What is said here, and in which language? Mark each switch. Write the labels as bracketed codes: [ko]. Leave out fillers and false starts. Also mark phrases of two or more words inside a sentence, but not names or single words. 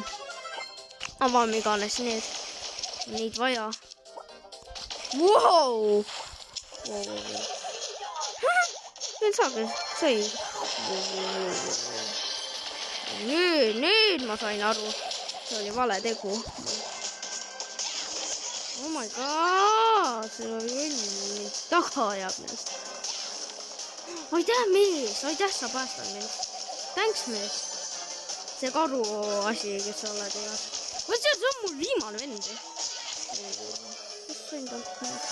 [et] Avame iganes need. Neid vaja. Wow! Veel sai. Nüüd ma sain aru. See oli vale tegu. [en] Oh my god! [et] See oli õnn. Taga ajab neist. Aitäh, mees! Aitäh, sa päästad mind. Thanks, mees. See karu asi, kes sa oled igas. See on mul viimane vend. Mis sain talt mees?